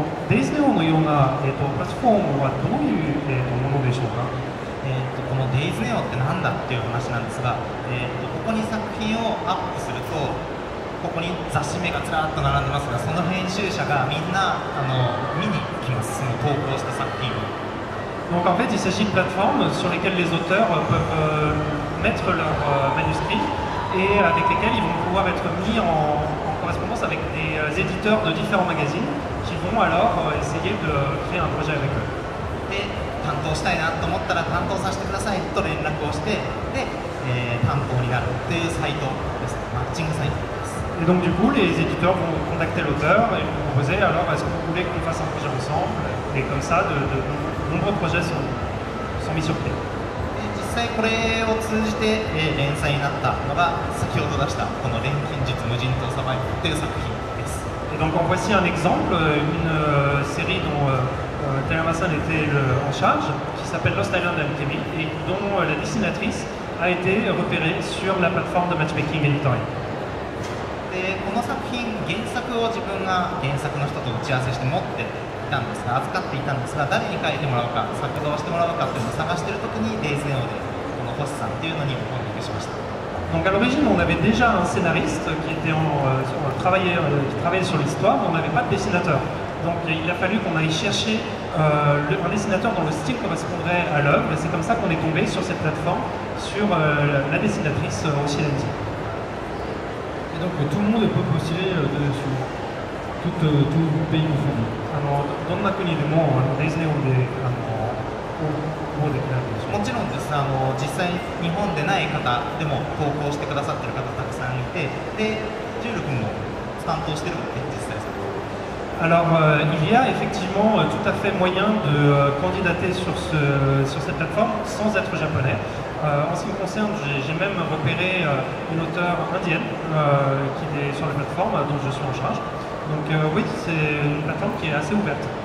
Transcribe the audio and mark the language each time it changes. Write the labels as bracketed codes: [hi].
[ja] デイズネオのような、プラットフォームはどういう、ものでしょうか。このデイズネオってなんだっていう話なんですが、ここに作品をアップすると、ここに雑誌名がずらっと並んでますが、その編集者がみんな見に来ます、その投稿した作品を。 [fr] Donc en fait, il s'agit de plateformes sur lesquelles les auteurs peuvent mettre leurs manuscrits et avec lesquels ils vont pouvoir être mis en correspondance avec des éditeurs de différents magazines qui vont alors essayer de créer un projet avec eux. [ja] で、担当したいなと思ったら担当させてくださいと連絡をして、で、担当になるというサイトです。マッチングサイトです。 [fr] Et donc du coup, les éditeurs vont contacter l'auteur et lui proposer alors est-ce que vous voulez qu'on fasse un projet ensemble, et comme ça, de nombreux projets sont mis sur pied. [ja] 実際これを通じて、連載になったのが先ほど出したこの錬金術無人島サバイブという作品です。 [fr] Et donc en voici un exemple, une série dont Teramasan était en charge, qui s'appelle Lost Island Alchemy et dont la dessinatrice a été repérée sur la plateforme de matchmaking éditorial. [ja] でこの作品、原作を自分が原作の人と打ち合わせして持っていたんですが、預かっていたんですが、誰に書いてもらうか、作画をしてもらうかっていうのを探しているときに、デイズネオでこの星さんっていうのにコンタクトしました。 [fr] Donc à l'origine, on avait déjà un scénariste qui travaillait sur l'histoire, mais on n'avait pas de dessinateur. Donc il a fallu qu'on aille chercher un dessinateur dont le style correspondrait à l'œuvre, et c'est comme ça qu'on est tombé sur cette plateforme, sur la dessinatrice Oshilenti. Et donc tout le monde peut postuler dessus, tout pays confondu. [ja] どんな国でもデイズネオで応募できるわけでしょう。もちろんです。実際日本でない方でも投稿してくださっている方たくさんいて、で、ジュール君も担当してるので実際。 [fr] Alors, il y a effectivement tout à fait moyen de candidater sur cette plateforme sans être japonais. En ce qui me concerne, j'ai même repéré une auteure indienne qui est sur la plateforme dont je suis en charge. Donc oui, c'est une plateforme qui est assez ouverte.